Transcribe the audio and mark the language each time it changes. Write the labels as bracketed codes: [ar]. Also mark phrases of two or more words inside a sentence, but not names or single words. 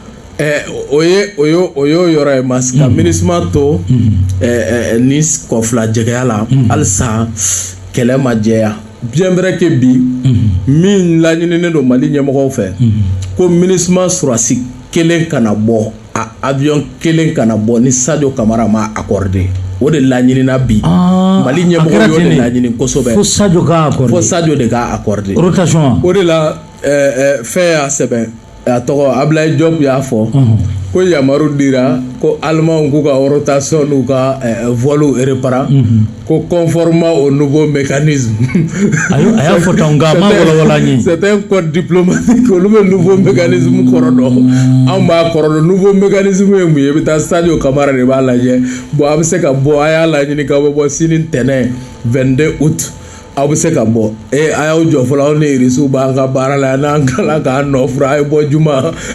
[bm] o y'o yɔrɔ ye mas ka MINUSMA to ni kɔfila jɛgɛya la halisa kɛlɛ ma jɛya [fr] bien vrai que [bm] bi min laɲininen don Mali ɲɛmɔgɔw fɛ ko MINUSMA surasi kelen kana bɔ avion kelen kana bɔ ni Sadio Kamara ma accordé o de laɲinina bi Mali ɲɛmɔgɔw y'o de laɲini kosɛbɛ fo Sadio ka accordé fo Sadio de ka accordé rotation o de la fɛn y'a sɛbɛn a tɔgɔ Ablaye Diop y'a fɔ ko yamaru dira ko Allemand k'u ka rotation n'u ka [fr] voile réparera [bm] ko [fr] conformément au nouveau mécanisme [bm] a y'a fɔ tan nka a ma wɔlɔwɔlɔ an ye [fr] c'est un code diplomatique [bm] olu bɛ [fr] nouveau mécanisme [bm] kɔrɔ dɔn anw b'a kɔrɔ dɔn [fr] nouveau mécanisme [bm] ye mun ye i bɛ taa Sadio Kamara de b'a lajɛ bon a bɛ se ka bɔ a y'a laɲini k'aw bɛ bɔ sini ntɛnɛn 22 août aw bɛ se ka bɔ a y'aw jɔ fɔlɔ aw ni irisiw b'an ka baara la n'an kala k'an nɔfura a ye bɔ juma